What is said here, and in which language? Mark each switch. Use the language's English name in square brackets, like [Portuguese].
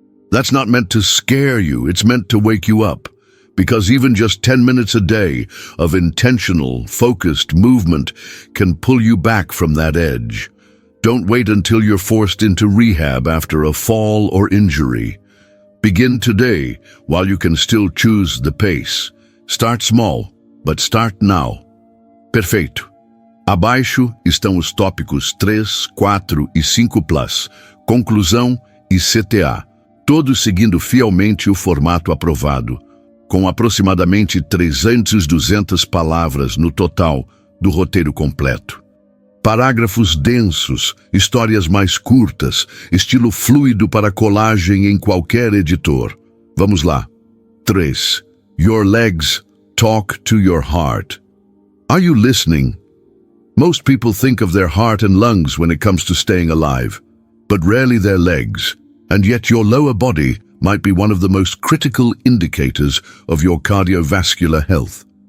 [English] That's not meant to scare you, it's meant to wake you up. Because even just 10 minutes a day of intentional, focused movement can pull you back from that edge. Don't wait until you're forced into rehab after a fall or injury. Begin today while you can still choose the pace. Start small, but start now. [Portuguese] Perfeito. Abaixo estão os tópicos 3, 4 e 5+, conclusão e CTA, todos seguindo fielmente o formato aprovado, com aproximadamente 200 palavras no total do roteiro completo. Parágrafos densos, histórias mais curtas, estilo fluido para colagem em qualquer editor. Vamos lá. 3. [English] Your legs talk to your heart. Are you listening? Most people think of their heart and lungs when it comes to staying alive, but rarely their legs, and yet your lower body might be one of the most critical indicators of your cardiovascular health.